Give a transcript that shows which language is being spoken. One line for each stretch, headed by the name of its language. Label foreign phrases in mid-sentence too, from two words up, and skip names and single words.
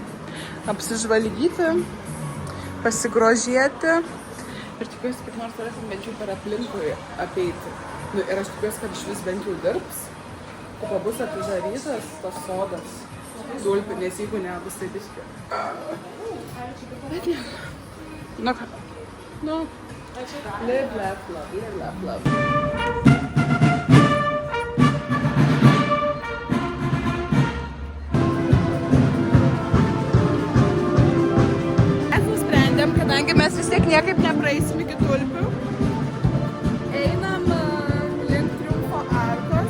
Lithuanian: Apsižvalgyti, pasigrožėti ir tikiuosi, kaip nors turėsim bent jau per aplinkui apeiti. Ir aš tikiuosi, kad iš vis bent jau dirbs, o bus atidarytas tas sodas tulpių, nes jeigu ne, bus tai biški. Bet ne.
English: Live, laugh, love.
Lithuanian: Kadangi mes vis tiek niekaip nepraeisim iki tulpių, einam link Triumfo arkos.